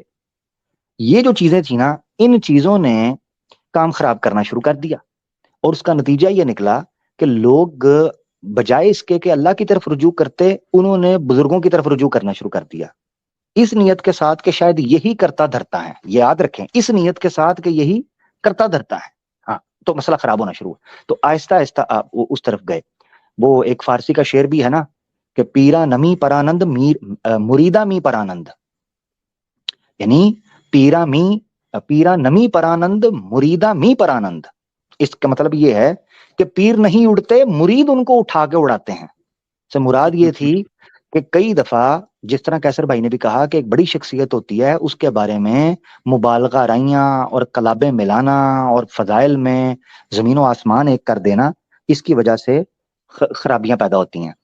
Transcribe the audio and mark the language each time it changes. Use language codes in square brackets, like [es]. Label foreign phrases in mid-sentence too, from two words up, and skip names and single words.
[ur] یہ جو چیزیں تھیں نا، ان چیزوں نے کام خراب کرنا شروع کر دیا، اور اس کا نتیجہ یہ نکلا کہ لوگ بجائے اس کے کہ اللہ کی طرف رجوع کرتے، انہوں نے بزرگوں کی طرف رجوع کرنا شروع کر دیا، اس نیت کے ساتھ کہ شاید یہی کرتا دھرتا ہے. یہ یاد رکھیں، اس نیت کے ساتھ کہ یہی کرتا دھرتا ہے. ہاں، تو مسئلہ خراب ہونا شروع ہوا. تو آہستہ آہستہ آپ اس طرف گئے. وہ ایک فارسی کا شعر بھی ہے نا کہ [fa] پیرا نمی پرانند مریدا می پرانند، [ur] یعنی [fa] پیرا نمی پرانند مریدا می پرانند. [ur] اس کا مطلب یہ ہے کہ پیر نہیں اڑتے، مرید ان کو اٹھا کے اڑاتے ہیں. سے مراد یہ تھی کہ کئی دفعہ جس طرح کیسر بھائی نے بھی کہا کہ ایک بڑی شخصیت ہوتی ہے، اس کے بارے میں مبالغہ رائیاں اور کلابیں ملانا اور فضائل میں زمین و آسمان ایک کر دینا، اس کی وجہ سے خرابیاں پیدا ہوتی ہیں.